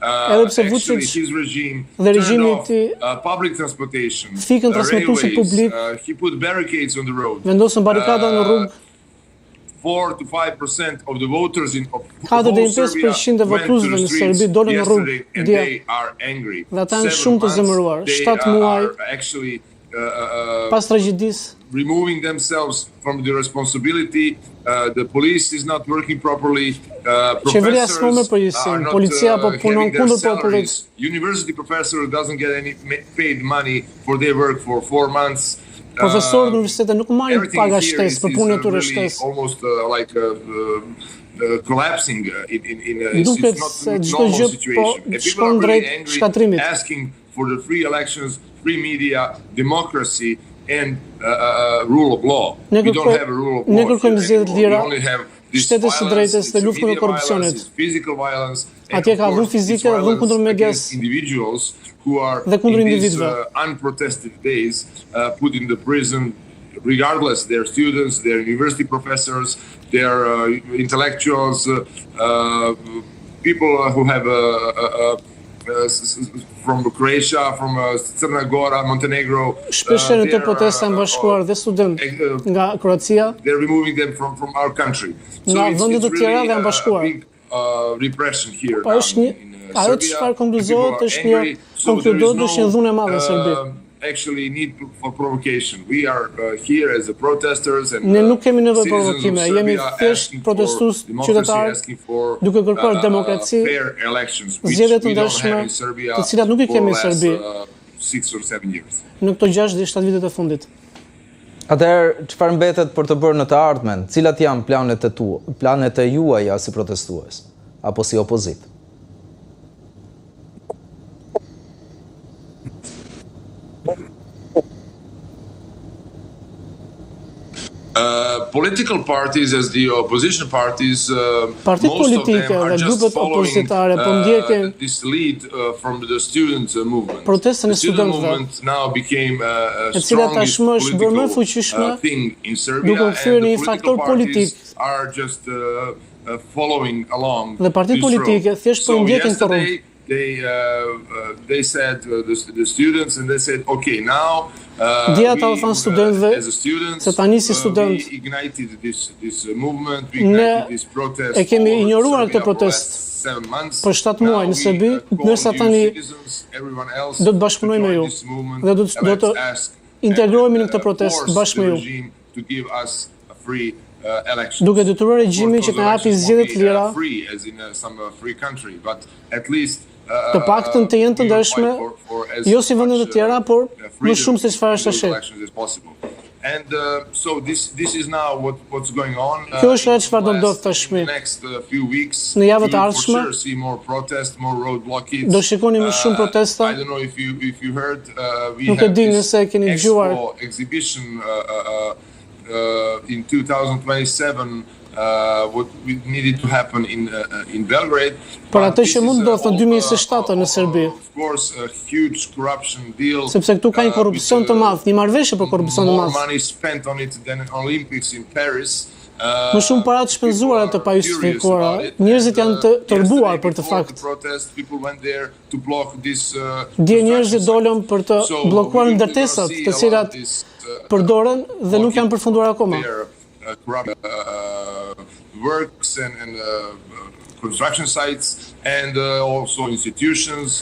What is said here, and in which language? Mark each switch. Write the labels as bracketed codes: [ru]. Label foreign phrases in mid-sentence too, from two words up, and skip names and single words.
[sq] Edhe pse Vuçiç dhe regjimi i tij fikën transmetuesit publik, vendosën barikada në rrugë. [en] 4 to 5% of the voters in [sq] 4 deri në 5% e votuesve në Serbi dolën në rrugë dje. Dhe ata janë shumë të zemëruar. 7 muaj pas tragjedisë. [en] Removing themselves from the responsibility, the police is not working properly. [sq] Qeveria s'ka më përgjegjësinë, policia po punon kundër popullit. [en] University professor doesn't get any paid money for their work for 4 months. [sq] Profesorët në universitete nuk marrin paga shtesë për punën e tyre shtesë. [en] Almost like collapsing in [sq] duket se çdo gjë po shkon drejt shkatrimit. [en] Asking for the free elections, free media, democracy and rule of law. We don't have a rule of law. [sq] Ne kërkojmë zgjedhje të lira, shtetet së drejtës dhe luftën e korrupsionit. Atje ka dhunë fizike, dhunë kundër medias dhe kundër individëve. [en] Unprotested days put in the prison regardless their students, their university professors, their intellectuals, people who have from Croatia, from Crna Gora, Montenegro. [sq] Shpesh në të protesta janë bashkuar dhe studentë nga Kroacia. [en] They're removing them from our country. [sq] Nga vendet e tjera dhe janë bashkuar. [en] Repression here. [sq] Po është një ajo çfarë konkluzohet është një dhunë e madhe në Serbi. [en] Actually need for provocation. We are here as the protesters and [sq] ne nuk kemi nevojë për provokime, jemi thjesht protestues qytetarë duke kërkuar demokraci, zgjedhje të ndershme, të cilat nuk i kemi në Serbi në këto 6 deri 7 vitet e fundit. Atëherë, çfarë mbetet për të bërë në të ardhmen? Cilat janë planet e juaja si protestues apo si opozitë? [en] Political parties as the opposition parties [sq] Partit politike dhe grupet opozitare po ndjekin [en] this lead from the student movement. [sq] Protestën e studentëve, [en] now became [sq] e cila tashmë është bërë më fuqishme duke u kthyer në një faktor politik. [en] Are just following along. [sq] Dhe partit politike thjesht po ndjekin këtë rrugë. [en] They said the students and they said okay now [sq] Dje ata u thanë studentëve se tani si student ne e kemi ignoruar këtë protest për 7 muaj në Serbi, ndërsa tani do të bashkëpunojmë me ju dhe do të integrohemi në këtë protest bashkë me ju. Duke detyruar regjimin që të na japi zgjedhje të lira, të paktën të jenë të ndershme, jo si vendet e tjera, por më shumë se çfarë është tash. [en] And so this is now what's going on. [sq] Kjo është ajo çfarë do ndodh tashmë. Në javët e ardhshme do shikoni më shumë protesta. Nuk e di nëse e keni dëgjuar. [en] In 2027 what needed to happen in Belgrade. [sq] Por atë që mund ndodh në 2027 në Serbi. [en] Of course, a huge corruption deal. [sq] Sepse këtu ka një korrupsion të madh, një marrëveshje për korrupsion të madh. [en] More money spent on it than Olympics in Paris. [sq] Më shumë para të shpenzuara të pajustifikuara. Njerëzit janë të tërbuar për të fakt. Dje njerëzit dolën për të bllokuar ndërtesat, të cilat përdoren dhe nuk janë përfunduar akoma. [en] Works and construction sites and also institutions.